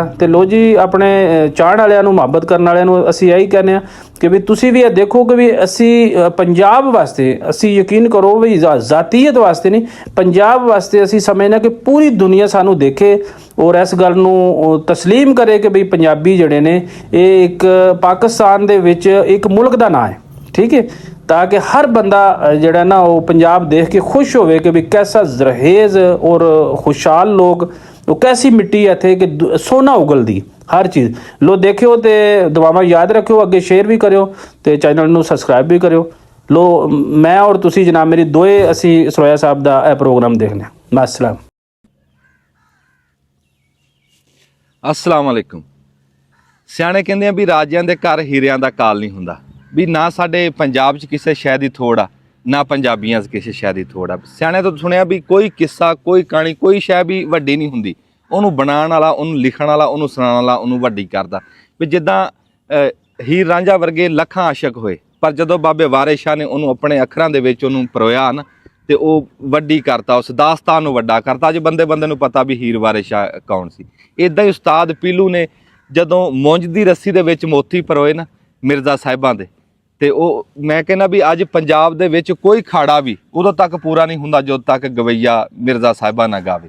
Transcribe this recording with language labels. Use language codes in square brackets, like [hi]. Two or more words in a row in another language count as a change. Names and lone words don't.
[pa] ਤੇ ਲੋ ਜੀ ਆਪਣੇ ਚਾਹਣ ਵਾਲਿਆਂ ਨੂੰ, ਮੁਹੱਬਤ ਕਰਨ ਵਾਲਿਆਂ ਨੂੰ ਅਸੀਂ ਇਹੀ ਕਹਿੰਦੇ ਹਾਂ ਕਿ ਵੀ ਤੁਸੀਂ ਵੀ ਇਹ ਦੇਖੋ ਕਿ ਵੀ ਅਸੀਂ ਪੰਜਾਬ ਵਾਸਤੇ, ਅਸੀਂ ਯਕੀਨ ਕਰੋ ਵੀ ਜ਼ਾਤੀਅਤ ਵਾਸਤੇ ਨਹੀਂ, ਪੰਜਾਬ ਵਾਸਤੇ ਅਸੀਂ ਸਮਝਦੇ ਕਿ ਪੂਰੀ ਦੁਨੀਆ ਸਾਨੂੰ ਦੇਖੇ ਔਰ ਇਸ ਗੱਲ ਨੂੰ ਤਸਲੀਮ ਕਰੇ ਕਿ ਵੀ ਪੰਜਾਬੀ ਜਿਹੜੇ ਨੇ ਇਹ ਇੱਕ ਪਾਕਿਸਤਾਨ ਦੇ ਵਿੱਚ ਇੱਕ ਮੁਲਕ ਦਾ ਨਾਂ ਹੈ, ਠੀਕ ਹੈ, ਤਾਕਿ ਹਰ ਬੰਦਾ ਜੜਾ ਨਾ ਵੋ ਪੰਜਾਬ ਦੇਖ ਕੇ ਖੁਸ਼ ਹੋਵੇ ਕਿ ਭੀ ਕੈਸਾ ਜ਼ਰਖ਼ੇਜ਼ ਔਰ ਖੁਸ਼ਹਾਲ ਲੋਗ, ਵੋ ਕੈਸੀ ਮਿੱਟੀ ਹੈ ਥੇ ਕਿ ਸੋਨਾ ਉਗਲਦੀ ਹਰ ਚੀਜ਼। ਲੋ ਦੇਖਿਓ ਤੋ ਦੁਆਵਾਂ ਯਾਦ ਰੱਖਿਓ, ਅੱਗੇ ਸ਼ੇਅਰ ਭੀ ਕਰਿਓ ਤੋ ਚੈਨਲ ਨੂੰ ਸਬਸਕ੍ਰਾਈਬ ਭੀ ਕਰਿਓ। ਲੋ ਮੈਂ ਔਰ ਤੁਸੀ ਜਨਾਬ ਮੇਰੀ ਦੋਏ ਅਸੀ ਸਰੋਯਾ ਸਾਹਬ ਦਾ ਯਹ ਪ੍ਰੋਗਰਾਮ ਦੇਖਣੇ। [ar] अस्सलाम السلام عليكم. [pa] ਸਿਆਣੇ ਕਹਿੰਦੇ ਆ ਭੀ ਰਾਜਿਆਂ ਦੇ ਘਰ ਹੀਰਿਆਂ ਦਾ ਕਾਲ ਨਹੀਂ ਹੁੰਦਾ, ਭੀ ਨਾ ਸਾਡੇ ਪੰਜਾਬ ਚ ਕਿਸੀ ਸ਼ੈ ਦੀ ਥੋੜ ਆ ਨਾ ਪੰਜਾਬੀਆਂ ਚ ਕਿਸੀ ਸ਼ੈ ਦੀ ਥੋੜ ਆ। ਸਿਆਣੇ ਤੋ ਸੁਣਿਆ ਭੀ ਕੋਈ ਕਿੱਸਾ, ਕੋਈ ਕਹਾਣੀ, ਕੋਈ ਸ਼ੈ ਭੀ ਵੱਡੀ ਨਹੀਂ ਹੁੰਦੀ, ਉਹਨੂੰ ਬਣਾਉਣ ਵਾਲਾ, ਉਹਨੂੰ ਲਿਖਣ ਵਾਲਾ, ਉਹਨੂੰ ਸੁਣਾਉਣ ਵਾਲਾ ਉਹਨੂੰ ਵੱਡੀ ਕਰਦਾ। ਵੀ ਜਿੱਦਾਂ ਹੀਰ ਰਾਂਝਾ ਵਰਗੇ ਲੱਖਾਂ ਆਸ਼ਕ ਹੋਏ, ਪਰ ਜਦੋਂ ਬਾਬੇ ਵਾਰਿਸ ਸ਼ਾਹ ਨੇ ਉਹਨੂੰ ਆਪਣੇ ਅੱਖਰਾਂ ਦੇ ਵਿੱਚ ਉਹਨੂੰ ਪਰੋਇਆ ਨਾ, ਤੇ ਉਹ ਵੱਡੀ ਕਰਤਾ, ਉਸ ਦਾਸਤਾਨ ਨੂੰ ਵੱਡਾ ਕਰਤਾ। ਅੱਜ ਬੰਦੇ ਬੰਦੇ ਨੂੰ ਪਤਾ ਵੀ ਹੀਰ ਵਾਰਿਸ ਸ਼ਾਹ ਕੌਣ ਸੀ। ਇੱਦਾਂ ਹੀ ਉਸਤਾਦ ਪੀਲੂ ਨੇ ਜਦੋਂ ਮੁੰਜ ਦੀ ਰੱਸੀ ਦੇ ਵਿੱਚ ਮੋਤੀ ਪਰੋਏ ਨਾ ਮਿਰਜ਼ਾ ਸਾਹਿਬਾਂ ਦੇ, ਤੇ ਉਹ ਮੈਂ ਕਹਿੰਦਾ ਵੀ ਅੱਜ ਪੰਜਾਬ ਦੇ ਵਿੱਚ ਕੋਈ ਖਾੜਾ ਵੀ ਉਦੋਂ ਤੱਕ ਪੂਰਾ ਨਹੀਂ ਹੁੰਦਾ ਜਦੋਂ ਤੱਕ ਗਵਈਆ ਮਿਰਜ਼ਾ ਸਾਹਿਬਾਂ ਨਾ ਗਾਵੇ।